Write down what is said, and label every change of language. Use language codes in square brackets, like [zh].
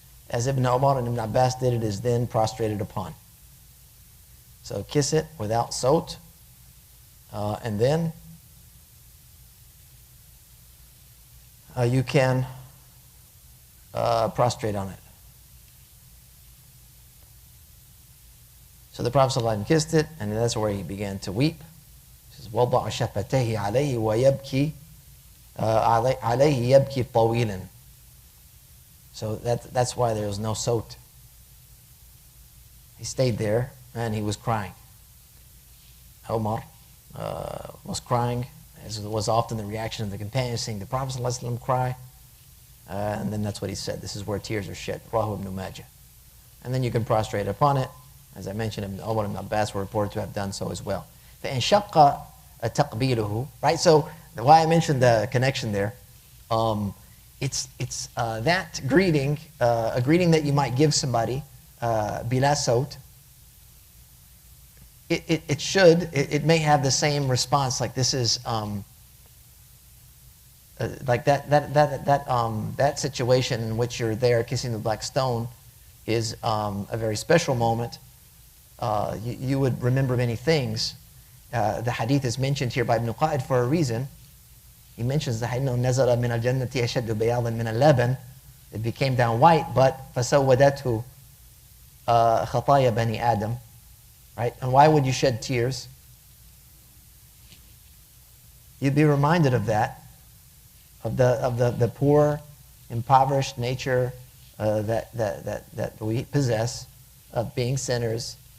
[en] As Ibn Umar and Ibn Abbas did, it is then prostrated upon. So kiss it without sawt, and then you can prostrate on it. So the Prophet ﷺ kissed it, and that's where he began to weep. He says, [ar] وَضَعَ شَفَتَيْهِ عَلَيْهِ وَيَبْكِي عَلَيْهِ يَبْكِي طَوِيلًا. [en] So that's why there was no sawt. He stayed there, and he was crying. Omar was crying, as was often the reaction of the companions, seeing the Prophet ﷺ cry. And then that's what he said. This is where tears are shed. Rahu ibn Majah. And then you can prostrate upon it. As I mentioned, Ibn Umar and Abbas were reported to have done so as well. [ar] فَإِنْ شَقَّ تَقْبِيلُهُ. [en] Right, so why I mentioned the connection there, it's that greeting, a greeting that you might give somebody, bila sawt. It may have the same response, like this is, like that situation in which you're there kissing the black stone is a very special moment. You would remember many things. The hadith is mentioned here by Ibn Qa'id for a reason. He mentions the hadith, [ar] نَزَلَ مِنَ الْجَنَّةِ أَشَدُّ بَيَاضًا مِنَ اللَّبَنِ. [en] It became down white, but [ar] فَسَوَّدَتْهُ خَطَايَا بَنِي آدَمَ. [en] Right? And why would you shed tears? You'd be reminded of that, of the poor, impoverished nature that we possess of being sinners.